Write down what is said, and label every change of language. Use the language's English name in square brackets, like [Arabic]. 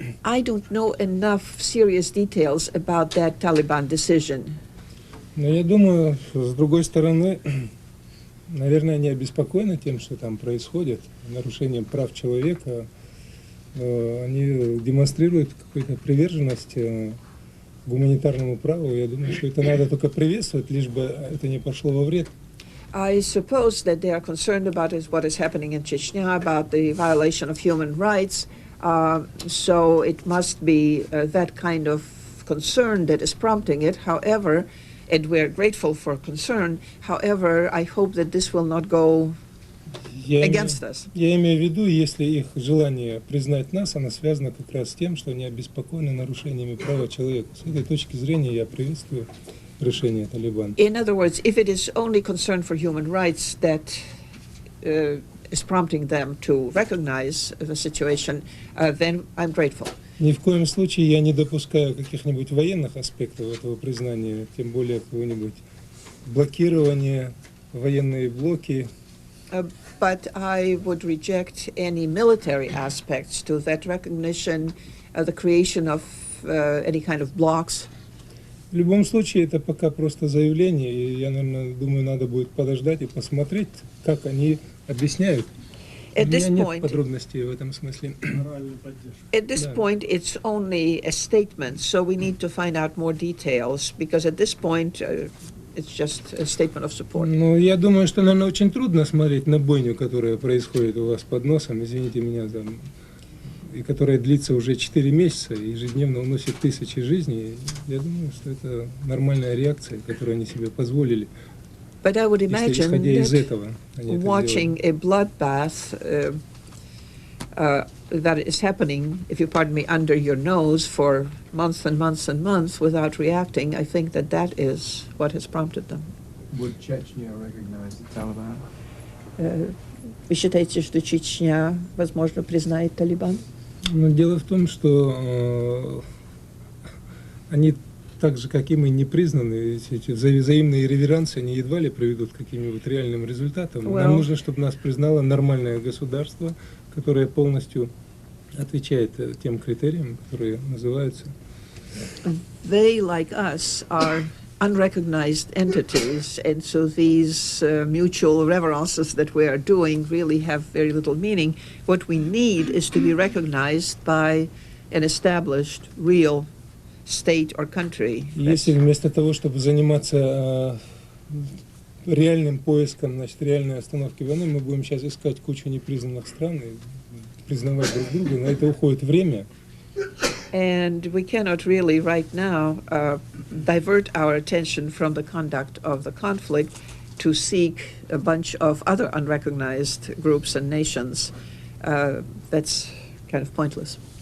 [English] I don't know enough serious details about that Taliban decision. [Russian] Но я думаю, с другой стороны, наверное, они обеспокоены тем, что там происходит, нарушением прав человека. Они демонстрируют какую-то приверженность гуманитарному праву. Я думаю, что это надо только приветствовать, лишь бы это не пошло во вред. [English] I suppose that they are concerned about what is happening in Chechnya, about the violation of human rights. So it must be that kind of concern that is prompting it. However, and we're grateful for concern. However, I hope that this will not go against us. [Russian] Я имею в виду, если их желание признать нас, оно связано как раз с тем, что они обеспокоены нарушениями права человека. С этой точки зрения я приветствую решение Талибан. [English] In other words, if it is only concern for human rights that is prompting them to recognize the situation, then I'm grateful. [Russian] Ни в коем случае я не допускаю каких-нибудь военных аспектов этого признания, тем более какого-нибудь блокирования, военные блоки. [English] But I would reject any military aspects to that recognition, the creation of any kind of blocks. [Russian] В любом случае, это пока просто заявление, и я, наверное, думаю, надо будет подождать и посмотреть, как они объясняют. У меня нет подробностей в этом смысле. [English] At this point, it's only a statement, so we need to find out more details, because at this point, it's just a statement of support. [Russian] Ну, я думаю, что, наверное, очень трудно смотреть на бойню, которая происходит у вас под носом, извините меня, там, и которая длится уже 4 месяца, и ежедневно уносит тысячи жизней. Я думаю, что это нормальная реакция, которую они себе позволили. [English] But I would imagine that watching a bloodbath that is happening, if you pardon me, under your nose for months and months and months without reacting, I think that that is what has prompted them. Would Chechnya recognize the Taliban? [Russian] Вы считаете, что Чечня, возможно, признает Талибан? Но дело в том, что они так же, как и мы, не признаны. Эти взаимные реверансы, они едва ли приведут к каким-нибудь реальным результатам. Нам нужно, чтобы нас признало нормальное государство, которое полностью отвечает тем критериям, которые называются. [English] They, like us, are unrecognized entities, and so these mutual reverences that we are doing really have very little meaning. What we need is to be recognized by an established, real state or country. [Russian] Если вместо того, чтобы заниматься реальным поиском, значит, реальной остановки войны, мы будем сейчас искать кучу непризнанных стран и признавать друг друга, на это уходит время. [English] And we cannot really right now divert our attention from the conduct of the conflict to seek a bunch of other unrecognized groups and nations. That's kind of pointless.